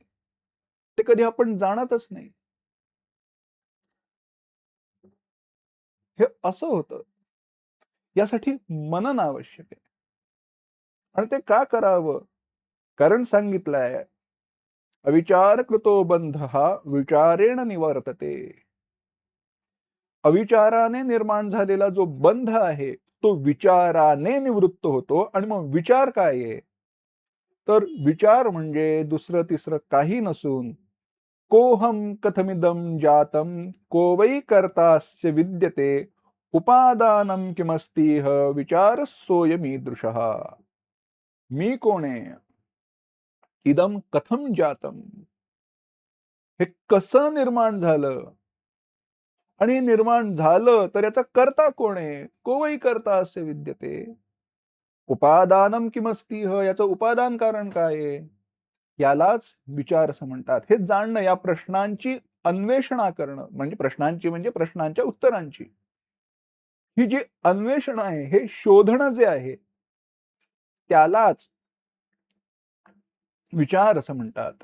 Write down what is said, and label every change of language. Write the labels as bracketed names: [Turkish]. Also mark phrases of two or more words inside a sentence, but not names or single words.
[Marathi] ते कधी आपण जाणतच नाही. हे असं होतं. यासाठी मनन आवश्यक आहे. आणि ते का करावं? कारण सांगितलंय, [Sanskrit] अविचार कृतो बंधः विचारेण निवर्तते. [Marathi] अविचाराने निर्माण झालेला जो बंध आहे, तो विचाराने निवृत्त होतो आणि मग विचार काय आहे? तर विचार म्हणजे दुसरं तिसरं काही नसून [Sanskrit] कोहम कथमिदं जातं को वै कर्तास्य विद्यते उपादानं किमस्तीह विचारस्सोऽयमीदृशः. [Marathi] मी कोण आहे? [Sanskrit] इदं कथम जातं. [Marathi] हे कसं निर्माण झालं? आणि हे निर्माण झालं तर याचा कर्ता कोण आहे? [Sanskrit] को वै कर्ता असे विद्यते. उपादानम किमस्तीह, [Marathi] याचं उपादान कारण काय आहे? यालाच विचार असं म्हणतात. हे जाणणं, या प्रश्नांची अन्वेषणा करणं, म्हणजे प्रश्नांची म्हणजे प्रश्नांच्या उत्तरांची. ही जी अन्वेषण आहे, हे शोधणं जे आहे, त्यालाच विचार असं म्हणतात.